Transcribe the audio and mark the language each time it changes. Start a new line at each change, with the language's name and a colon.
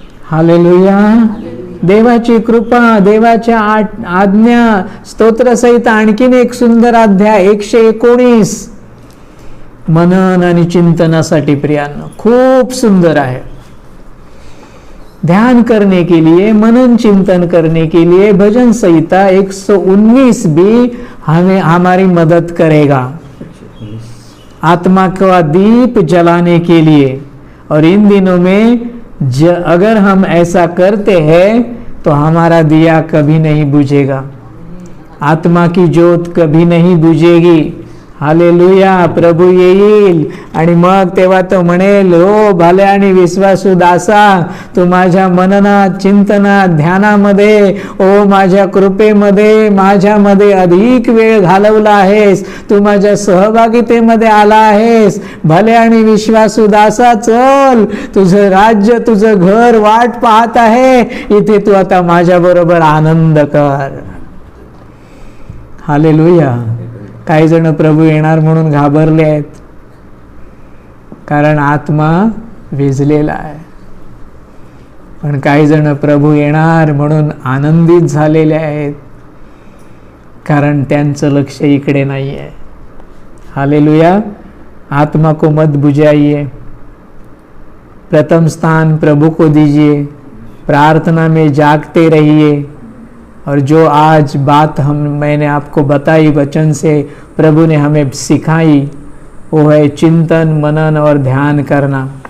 Marathi: Hallelujah. देवाची कृपा, देवाच्या आज्ञा स्तोत्रसहित आणखीन एक सुंदर अध्याय 119 मनन आणि चिंतनासाठी प्रियांनो, खूप सुंदर आहे।
Hindi: ध्यान करने के लिए, मनन चिंतन करने के लिए भजन संहिता 119 भी हमें हमारी मदद करेगा, आत्मा का दीप जलाने के लिए। और इन दिनों में अगर हम ऐसा करते हैं तो हमारा दिया कभी नहीं बुझेगा, आत्मा की ज्योत कभी नहीं बुझेगी। हालेलुया।
Marathi: प्रभू येईल आणि मग तेव्हा तो म्हणेल, हो भल्या आणि विश्वासू दासा, तू माझ्या मननात, चिंतनात, ध्यानामध्ये, ओ माझ्या कृपेमध्ये माझ्यामध्ये अधिक वेळ घालवला आहेस, तू माझ्या सहभागितेमध्ये आला आहेस। भल्या आणि विश्वासू दासा, चल, तुझं राज्य, तुझं घर वाट पाहत आहे, इथे तू आता माझ्या बरोबर आनंद कर। हालेलुया। काही जण प्रभू येणार म्हणून घाबरले आहेत, कारण आत्मा विझलेला आहे। पण काही जण प्रभू येणार म्हणून आनंदित झालेले आहेत, कारण त्यांचं लक्ष इकडे नाही आहे। हालेलुया।
Hindi: आत्मा को मत बुझाइए, प्रथम स्थान प्रभु को दीजिए, प्रार्थना में जागते रहिए। और जो आज बात मैंने आपको बताई वचन से, प्रभु ने हमें सिखाई, वो है चिंतन, मनन और ध्यान करना।